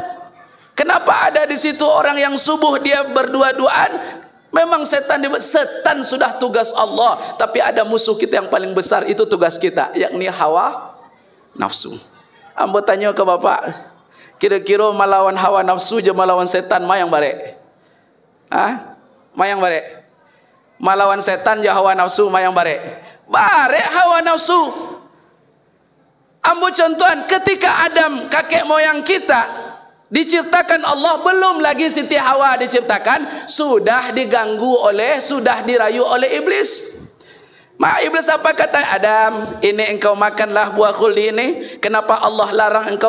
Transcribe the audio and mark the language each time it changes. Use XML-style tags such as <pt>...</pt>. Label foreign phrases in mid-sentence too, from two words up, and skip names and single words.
<id>Kenapa ada di situ orang yang subuh dia berdua-duaan? Memang setan sudah tugas Allah, tapi ada musuh kita yang paling besar, itu tugas kita, yakni hawa nafsu. Ambo tanya ke Bapak, kira-kira melawan hawa nafsu je melawan setan</id> <min>mayang barek? Mayang barek?</min> <id>Melawan setan je hawa nafsu</id> <min>mayang barek? Barek hawa nafsu. Ambo contohan,</min> <id>ketika Adam kakek moyang kita diciptakan Allah, belum lagi Siti Hawa diciptakan, sudah dirayu oleh iblis. Iblis apa kata Adam? Ini engkau makanlah buah khuldi ini. Kenapa Allah larang engkau?</id>